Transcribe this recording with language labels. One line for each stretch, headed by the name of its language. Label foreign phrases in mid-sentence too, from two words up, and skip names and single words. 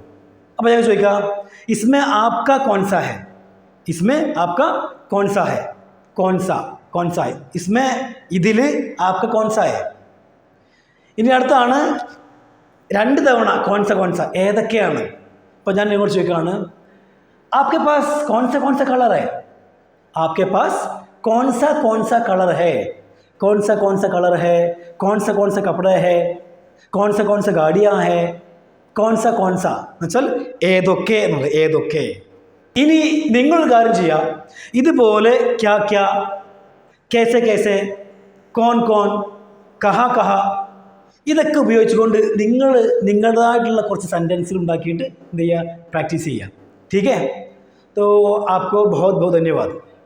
Malayalam: അപ്പോൾ ഞാൻ ചോദിക്കാം,
Hindi: इसमें आपका कौनसा है, इसमें आपका कौनसा है, कौनसा कौनसा है,
Malayalam: ഇസ്മേ ഇതിൽ
Hindi: आपका कौनसा है.
Malayalam: ഇനി അടുത്താണ് രണ്ട് തവണ
Hindi: कौनसा कौनसा,
Malayalam: ഏതൊക്കെയാണ്. അപ്പോൾ ഞാൻ ഇങ്ങോട്ട് ചോദിക്കുകയാണ്,
Hindi: आपके पास कौन सा कलर है, आपके पास कौन सा कलर है, कौन सा कलर है, कौन सा कपड़े है, कौन सा गाड़ियाँ है, कौन सा
Malayalam: എന്നുവെച്ചാൽ ഏതൊക്കെ എന്നുള്ളത്, ഏതൊക്കെ. ഇനി നിങ്ങൾ കാര്യം ചെയ്യാം, ഇതുപോലെ
Hindi: क्या क्या, कैसे कैसे, कौन कौन, कहाँ कहाँ,
Malayalam: ഇതൊക്കെ ഉപയോഗിച്ചുകൊണ്ട് നിങ്ങൾ നിങ്ങളുടേതായിട്ടുള്ള കുറച്ച് സെൻറ്റൻസുകൾ ഉണ്ടാക്കിയിട്ട് എന്ത് ചെയ്യുക, പ്രാക്ടീസ് ചെയ്യുക.
Hindi: ठीक है, तो आपको बहुत बहुत धन्यवाद.